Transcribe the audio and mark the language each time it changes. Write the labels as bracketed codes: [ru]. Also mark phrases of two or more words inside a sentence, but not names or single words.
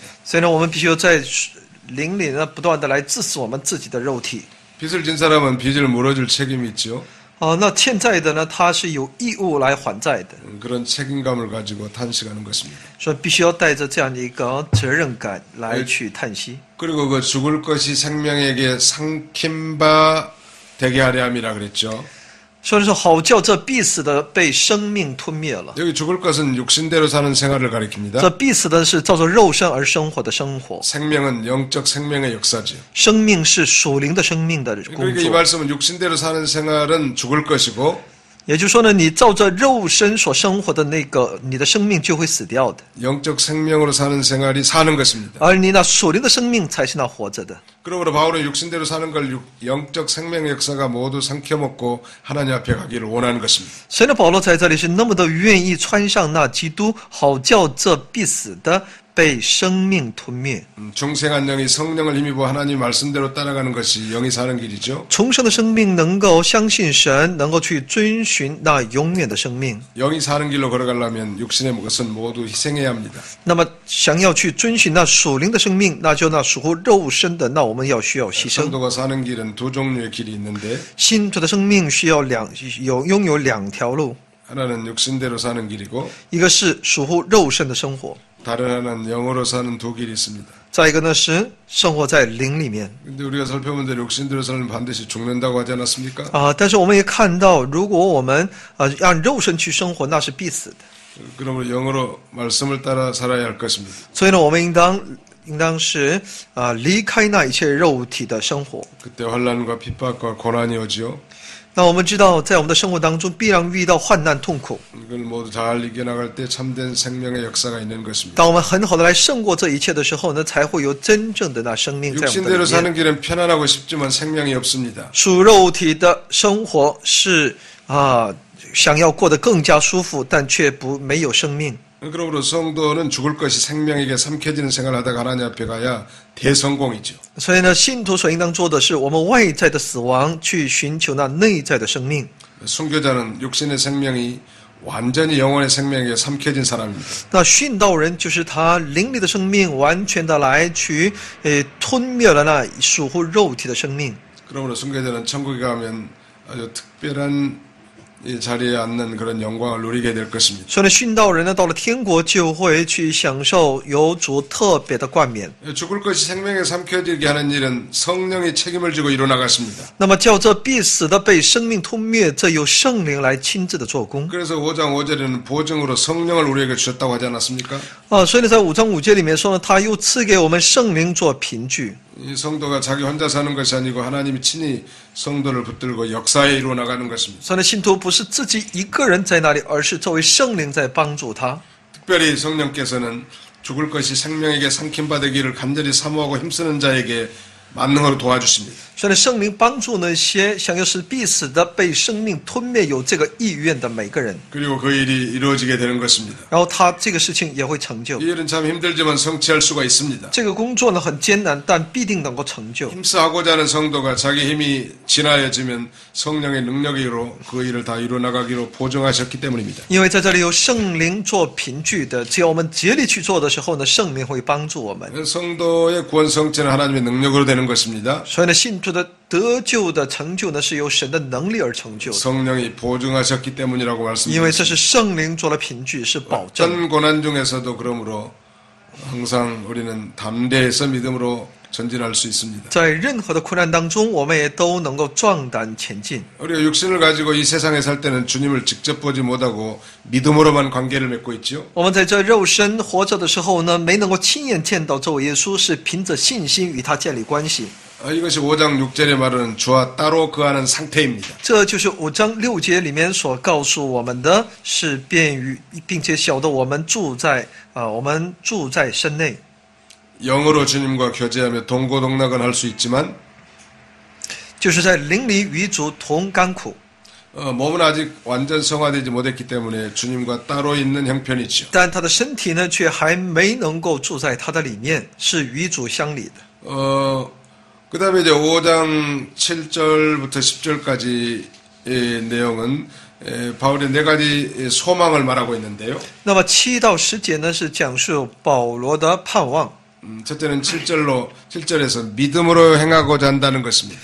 [zh] 所以呢，我们必须要在灵里呢，不断的来致死我们自己的肉体。 [ko] 빚을 진 사람은 빚을 물어줄 책임이 있죠. [zh] 那欠债的呢，他是有义务来还债的， [ko] 그런 책임감을 가지고 탄식하는 것입니다. [zh] 所以必须要带着这样的一个责任感来去叹息。 [ko] 그리고 그 죽을 것이 생명에게 삼킴바 되게 하려 함이라 그랬죠. [zh] 所以说，好叫这必死的被生命吞灭了。 [ko] 여기 죽을 것은 육신대로 사는 생활을 가리킵니다. [zh] 这必死的是照着肉身而生活的生活， [ko] 생명은 영적 생명의 역사지요. [zh] 生命是属灵的生命的工 [ko] 그러니까 이 [zh] 作。 [ko] 말씀은 육신대로 사는 생활은 죽을 것이고 [zh] 也就是说呢，你照着肉身所生活的那个，你的生命就会死掉的， [ko] 영적 생명으로 사는 생활이 사는 것입니다. [zh] 而你那属灵的生命才是那活着的。 [ko] 그러므로 바울은 육신대로 사는 걸 영적 생명의 역사가 모두 삼켜먹고 하나님 앞에 가기를 원하는 것입니다. [zh] 所以呢，保罗在这里是那么的愿意穿上那基督，好叫这必死的被生命吞灭。 [ko] 중생한 영이 성령을 힘입어 하나님 말씀대로 따라가는 것이 영이 사는 길이죠. [zh] 重生的生命能够相信神，能够去遵循那永远的生命。 [ko] 영이 사는 길로 걸어가려면 육신의 것은 모두 희생해야 합니다. [zh] 那么，想要去遵循那属灵的生命，那就那属乎肉身的，那我们要需要牺牲。 [ko] 성도가 사는 길은 두 종류의 길이 있는데 [zh] 信徒的生命需要拥有两条路， [ko] 하나는 육신대로 사는 길이고 [zh] 一个是属乎肉身的生活， [ko] 다른 하나는 영으로 사는 두 길이 있습니다. [zh] 再一个呢是生活在灵里面。 [ko] 근데 우리가 살펴본 대로 육신대로 살면 반드시 죽는다고 하지 않았습니까? [zh] 但是我们也看到，如果我们按肉身去生活，那是必死的。 [ko] 그러므로 영으로 말씀을 따라 살아야 할 것입니다. [zh] 所以呢，我们应当是离开那一切肉体的生活。 [ko] 그때 환난과 핍박과 고난이 오지요. [zh] 那我们知道，在我们的生活当中，必然遇到患难痛苦。 [ko] 이걸 모두 잘 이겨나갈 때 참된 생명의 역사가 있는 것입니다. [zh] 当我们很好的来胜过这一切的时候呢，才会有真正的那生命在我们的 [ko] 육신대로 [zh] 里面。 [ko] 사는 길은 편안하고 쉽지만 생명이 없습니다. [zh] 属肉体的生活是想要过得更加舒服，但却没有生命。 [ko] 그러므로 성도는 죽을 것이 생명에게 삼켜지는 생활을 하다가 하나님 앞에 가야 대성공이죠. [zh] 所以呢，信徒所应当做的是，我们外在的死亡去寻求那内在的生命。 [ko] 순교자는 육신의 생명이 완전히 영혼의 생명에게 삼켜진 사람입니다. [zh] 那殉道人就是他灵里的生命完全的来去吞灭了那属乎肉体的生命。 [ko] 그러므로 순교자는 천국에 가면 아주 특별한 이 자리에 앉는 그런 영광을 누리게 될 것입니다. [zh] 所以呢，殉道人呢，到了天国就会去享受有主特别的冠冕。 [ko] 죽을 것이 생명에 삼켜지게 하는 일은 성령이 책임을 지고 이루어나갔습니다. [zh] 那么叫这必死的被生命吞灭，这由圣灵来亲自的做工。 [ko] 그래서 5장 5절에는 보증으로 성령을 우리에게 주셨다고 하지 않았습니까? [zh] 所以呢，在5章5节里面说呢，他又赐给我们圣灵做凭据。 [ko] 이 성도가 자기 혼자 사는 것이 아니고 하나님이 친히 성도를 붙들고 역사에 이루어 나가는 것입니다. [zh] 所以呢，信徒不是自己一个人在那里，而是作为圣灵在帮助他。 [ko] 특별히 성령께서는 죽을 것이 생명에게 삼킴바 되기를 간절히 사모하고 힘쓰는 자에게 만능으로 도와주십니다. [zh] 所以呢，圣灵帮助那些想要使必死的被生命吞灭有这个意愿的每个人， [ko] 그리고 그 일이 이루어지게 되는 것입니다. [zh] 然后他这个事情也会成就。 [ko] 이 일은 참 힘들지만 성취할 수가 있습니다. [zh] 这个工作呢很艰难，但必定能够成就。 [ko] 힘써하고자 하는 성도가 자기 힘이 진하여지면 성령의 능력으로 그 일을 다 이루어나가기로 보증하셨기 때문입니다. [zh] 因为在这里有圣灵做凭据的，只要我们竭力去做的时候呢，圣灵会帮助我们。 [ko] 성도의 구원 성취는 하나님의 능력으로 되는 것입니다. [zh] 所以呢，信徒的得救的成就呢，是由神的能力而成就的， [ko] 성령이 보증하셨기 때문이라고 [zh] 因为这 [ko] 말씀드렸습니다. [zh] 是圣灵做了凭据，是保证。 [ko] 어떤 고난 중에서도 그러므로 항상 우리는 담대해서 믿음으로 전진할 수 있습니다. [zh] 在任何的困难当中，我们也都能够壮胆前进。 [ko] 우리가 육신을 가지고 이 세상에 살 때는 주님을 직접 보지 못하고 믿음으로만 관계를 맺고 있지요. [zh] 我们在这肉身活着的时候呢，没能够亲眼见到这位耶稣，是凭着信心与他建立关系。 [ko] 이것이 5장 6절에 말하는 주와 따로 거하는 상태입니다. [zh] 这就是5章6节里面所告诉我们的，是便于并且晓得我们住在身内。 [ko] 영으로 주님과 교제하며 동고동락은 할 수 있지만 [zh] 就是在灵里与主同甘苦， [ko] 몸은 아직 완전 성화되지 못했기 때문에 주님과 따로 있는 형편이지요. [zh] 但他的身体呢，却还没能够住在他的里面，是与主相离的。 [ko] 그 다음에 이제 5장 7절부터 10절까지의 내용은 바울의 4가지 소망을 말하고 있는데요. [zh] 那么7到10节呢，是讲述保罗的盼望。 [ko] 첫째는 7절에서 믿음으로 행하고자 한다는 것입니다.